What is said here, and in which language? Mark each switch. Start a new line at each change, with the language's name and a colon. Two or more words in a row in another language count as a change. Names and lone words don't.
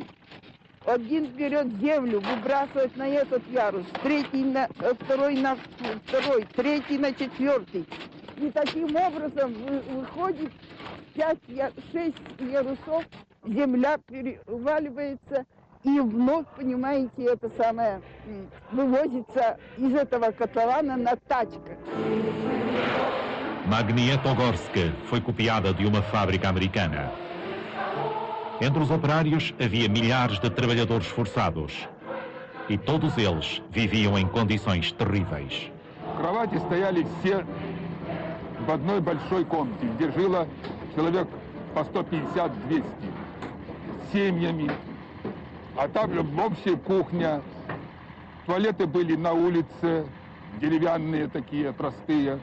Russian: Один берет землю, выбрасывает на этот ярус, второй на второй, третий на четвертый. И таким образом выходит 5-6 ярусов, земля переваливается, и вновь, понимаете, это самое, вывозится из этого котлована на тачках.
Portuguese: Magnitogorsk foi copiada de uma fábrica americana. Entre os operários havia milhares de trabalhadores forçados. E todos eles viviam em condições terríveis.
Russian: Кровати стояли все в одной большой комнате, где жило человек по 150-200 семьями. А там общая кухня, туалеты были на улице, деревянные такие, простые.